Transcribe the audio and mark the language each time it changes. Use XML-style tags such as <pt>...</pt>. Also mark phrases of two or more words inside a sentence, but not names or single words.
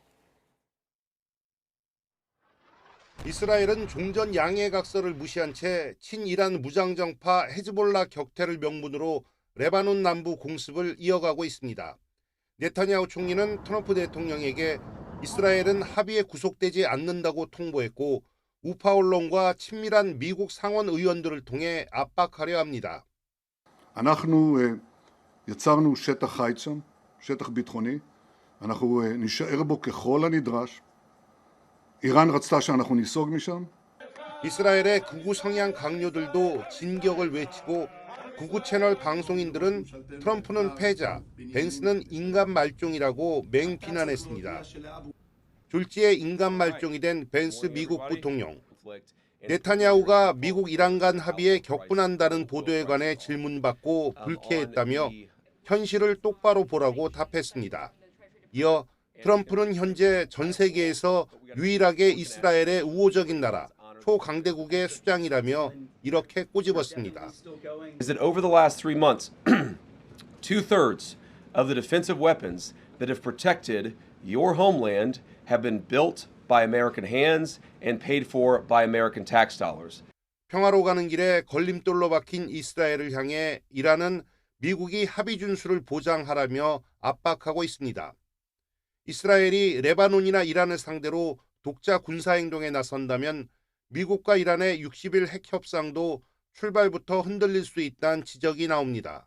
<ko>이스라엘은 종전 양해 각서를 무시한 채 친이란 무장정파 헤즈볼라 격퇴를 명분으로 레바논 남부 공습을 이어가고 있습니다. 네타냐후 총리는 트럼프 대통령에게 이스라엘은 합의에 구속되지 않는다고 통보했고 우파 언론과 친밀한 미국 상원 의원들을 통해 압박하려 합니다.</ko> <he>אנחנו יצרנו שטח חיץ שם, שטח ביטחוני, אנחנו נישאר בו ככל הנדרש. איראן רצתה שאנחנו ניסוג משם.</he> <ko>이스라엘의 극우 성향 강요들도 진격을 외치고 극우 채널 방송인들은 트럼프는 패자, 벤스는 인간 말종이라고 맹비난했습니다. 졸지에 인간 말종이 된 벤스 미국 부통령. 네타냐후가 미국 이란 간 합의에 격분한다는 보도에 관해 질문받고 불쾌했다며 현실을 똑바로 보라고 답했습니다. 이어 트럼프는 현재 전 세계에서 유일하게 이스라엘의 우호적인 나라, 초강대국의 수장이라며 이렇게 꼬집었습니다.</ko> <en>Is that over the last 3 months, 2/3 of the defensive weapons that have protected your homeland have been built by American hands and paid for by American tax dollars.</en> <ko>평화로 가는 길에 걸림돌로 박힌 이스라엘을 향해 이란은 미국이 합의 준수를 보장하라며 압박하고 있습니다. 이스라엘이 레바논이나 이란을 상대로 독자 군사행동에 나선다면 미국과 이란의 60일 핵 협상도 출발부터 흔들릴 수 있다는 지적이 나옵니다.</ko>